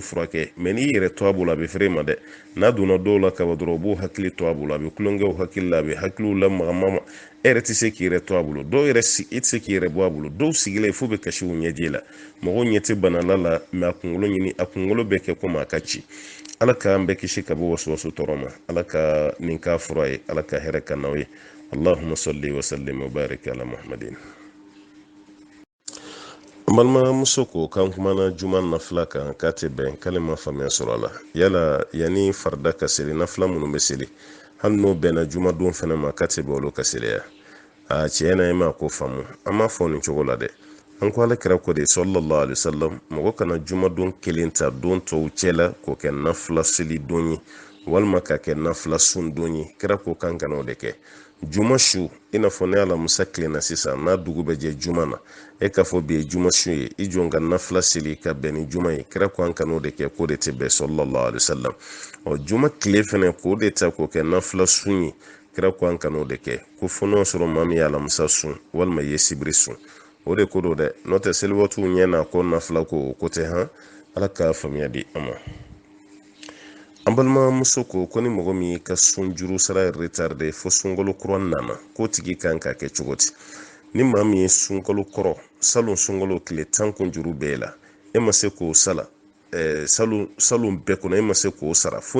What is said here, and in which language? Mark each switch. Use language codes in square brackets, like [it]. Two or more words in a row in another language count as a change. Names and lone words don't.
[bm] furakɛ mɛ n'i yɛrɛ to a bolo a bɛ feere ma dɛ n'a donna dɔw la kaba dɔrɔn u b'u hakili to a bolo a bɛ kulonkɛw hakili la a bɛ hakiliw lamagama e yɛrɛ tɛ se k'i yɛrɛ to a bolo dɔw yɛrɛ i tɛ se k'i yɛrɛ bɔ a bolo dɔw sigilen fo bɛ kasi u ɲɛji la mɔgɔw ɲɛ tɛ banala la mɛ a kunkolo ɲini a kunkolo bɛ kɛ komi a ka ci ala k'an bɛɛ kisi ka bɔ wɔsɔwɔsu tɔɔrɔ ma ala ka nin k'a fura ye ala ka hɛrɛ ka n'aw ye [ar] اللهم صل وسلم وبارك على محمد [bm] balimamuso ko kan kumana juma nafila kan k'a tɛ bɛn k'ale ma faamuya sɔrɔ a la yala yanni farida ka seli nafila minnu bɛ seli hali n'o bɛnna juma don fana ma k'a tɛ bɛn olu ka seliya tiɲɛ na e ma ko faamu an m'a fɔ nin cogo la dɛ an ko ale kɛra ko de [ar] صلى الله عليه وسلم [bm] mɔgɔ kana juma don kelen ta don tɔw cɛla k'o kɛ nafila seli don ye walima ka kɛ nafila sun don ye kɛra ko kan kana o de kɛ juma su i n'a fɔ ne alamusa tilenna sisan n'a dugu bɛ jɛ juma na e k'a fɔ bi ye juma su ye i jɔ ka nafila seli ka bɛn ni juma ye kira ko an kan'o de kɛ k'o de tɛ bɛn [ar] صلى الله عليه وسلم [bm] juma tile fɛnɛ k'o de ta k'o kɛ nafila sun ye kira ko an kan'o de kɛ ko fɔ n'o sɔrɔ maa min ye alamusa sun walima ye sibiri sun o de ko do dɛ n'o tɛ seliwatu ɲɛ na ko nafila ko o ko tɛ han ala ka faamuya di an ma an balimamuso ko ni mɔgɔ min ka sun juru sara retardé fo sunkalo kura nana k'o tigi kan ka kɛ cogo di ni maa min ye sunkalo kɔrɔ salon sunkalo tile 10 kun juru bɛɛ la e ma se k'o sala salon bɛɛ kɔnɔ e ma se k'o sara fo